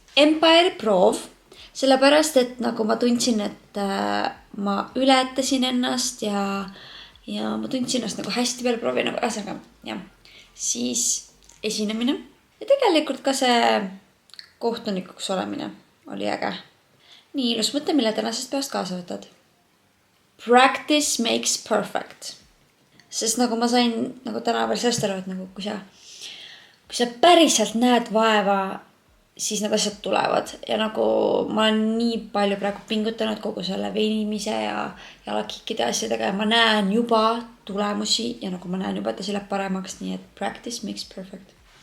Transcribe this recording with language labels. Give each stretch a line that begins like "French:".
Estonian: Empire proov, sellepärast, et nagu ma tundsin, et ma ületasin ennast ja ma tundsin ennast nagu hästi peale proovi, nagu ühesõnaga, jah. Siis esinemine ja tegelikult ka see kohtunikuks olemine oli äge. Nii ilus mõte, mille tänasest päevast kaasa võtad.
English: Practice makes perfect.
Estonian: Sest nagu ma sain nagu täna veel sellest aru, et nagu kui sa päriselt näed vaeva, siis need asjad tulevad. Ja nagu ma olen nii palju praegu pingutanud kogu selle venimise ja jalakikkide asjadega ja ma näen juba tulemusi ja nagu ma näen juba, et see läheb paremaks, nii et
English: practice makes perfect.